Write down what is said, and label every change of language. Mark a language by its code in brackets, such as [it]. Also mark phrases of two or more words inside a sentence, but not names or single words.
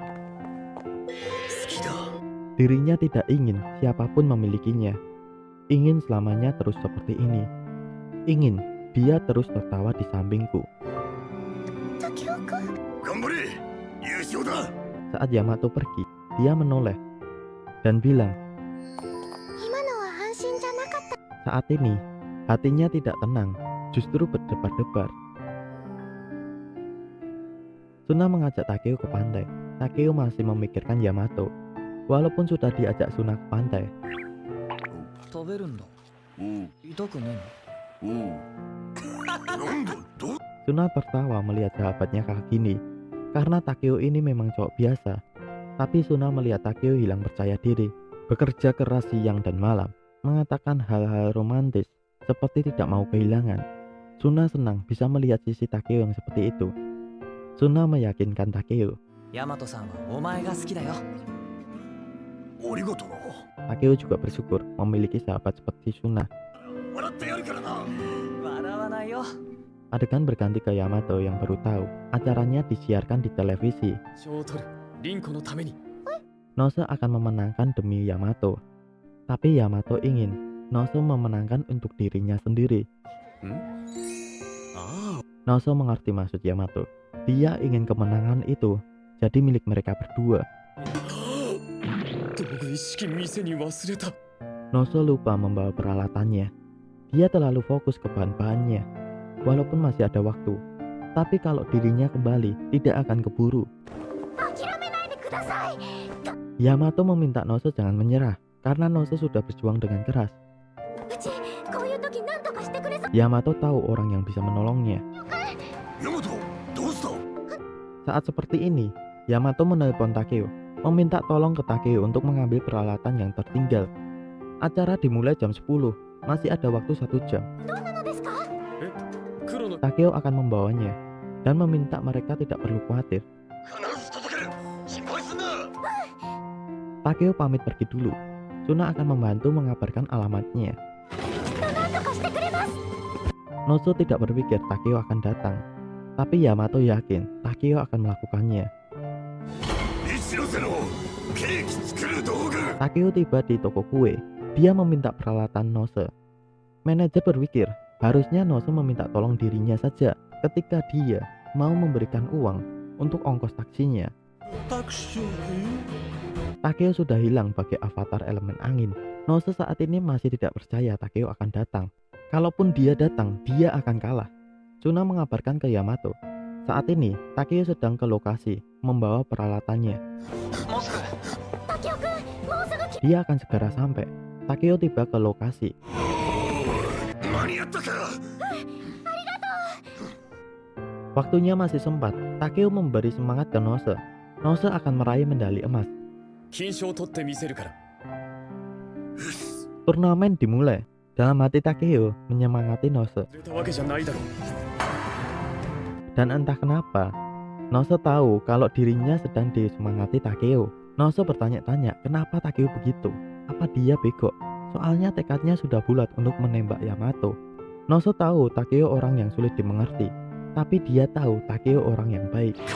[id] Dirinya tidak ingin siapapun memilikinya. Ingin selamanya terus seperti ini. Ingin dia terus tertawa di sampingku. [ja] 優勝だ。 [id] Saat Yamato pergi, dia menoleh dan bilang, [ja] 今のは安心じゃなかった。 [id] saat ini hatinya tidak tenang, justru berdebar-debar. Suna mengajak Takeo ke pantai. Takeo masih memikirkan Yamato. Walaupun sudah diajak Suna ke pantai, [ja] 食べるんだ。おう痛くねおう。なんだどう [id] Suna tertawa melihat sahabatnya kayak gini. Karena Takeo ini memang cowok biasa. Tapi Suna melihat Takeo hilang percaya diri, bekerja keras siang dan malam, mengatakan hal-hal romantis seperti tidak mau kehilangan. Suna senang bisa melihat sisi Takeo yang seperti itu. Suna meyakinkan Takeo. [ja] ヤマトさんはお前が好きだよ。ありがとな。 [id] Takeo juga bersyukur memiliki sahabat seperti Suna. [ja] 笑ってやるからな。笑わないよ。 [id] Adegan berganti ke Yamato yang baru tahu acaranya disiarkan di televisi. [ja] 賞を取る。リンコのために。 [id] Nose akan memenangkan demi Yamato. Tapi Yamato ingin Nose memenangkan untuk dirinya sendiri. [ja] ああ。 [id] Nose mengerti maksud Yamato. Dia ingin kemenangan itu jadi milik mereka berdua. [ja] 道具一式店に忘れた。 [id] Nose lupa membawa peralatannya. Dia terlalu fokus ke bahan-bahannya. Walaupun masih ada waktu, tapi kalau dirinya kembali tidak akan keburu. [ja] 諦めないでください。 [id] Yamato meminta Nose jangan menyerah karena Nose sudah berjuang dengan keras. [ja] うちこういう時何とかしてくれそう。 [id] Yamato tahu orang yang bisa menolongnya. [ja] ヤマトどうした。 [id] Saat seperti ini, Yamato menelpon Takeo, meminta tolong ke Takeo untuk mengambil peralatan yang tertinggal. Acara dimulai jam 10, masih ada waktu 1 jam. [ja] どうなのですか。黒の。 [id] Takeo akan membawanya dan meminta mereka tidak perlu khawatir. [ja] 必ず届ける。心配すんな。 [id] Takeo pamit pergi dulu. Suna akan membantu mengabarkan alamatnya. [ja] 何とかしてくれます。 [id] Nose tidak berpikir Takeo akan datang, tapi Yamato yakin Takeo akan melakukannya. [ja] 一ノ瀬のケーキ作る道具。 [id] Takeo tiba di toko kue. Dia meminta peralatan Nose. Manajer berpikir harusnya Nose meminta tolong dirinya saja ketika dia mau memberikan uang untuk ongkos taksinya. Takeo sudah hilang bagai avatar elemen angin. Nose saat ini masih tidak percaya Takeo akan datang. Kalaupun dia datang, dia akan kalah. Suna mengabarkan ke Yamato. Saat ini, Takeo sedang ke lokasi, membawa peralatannya. [ja] もうすぐ。タケオくん、もうすぐ来。 [id] Dia akan segera sampai. Takeo tiba ke lokasi. [ja] 間に合ったか。 [id] Waktunya masih sempat. Takeo memberi semangat ke Nose. Nose akan meraih medali emas. [ja] 金賞を取ってみせるから。 [id] Turnamen dimulai. Dalam hati Takeo menyemangati Nose. [ja] 忘れたわけじゃないだろう。 [id] Dan entah kenapa, Nose tahu kalau dirinya sedang disemangati Takeo. Nose bertanya-tanya kenapa Takeo begitu. Apa dia bego? Soalnya tekadnya sudah bulat untuk menembak Yamato. Nose tahu Takeo orang yang sulit dimengerti. Tapi dia tahu Takeo orang yang baik.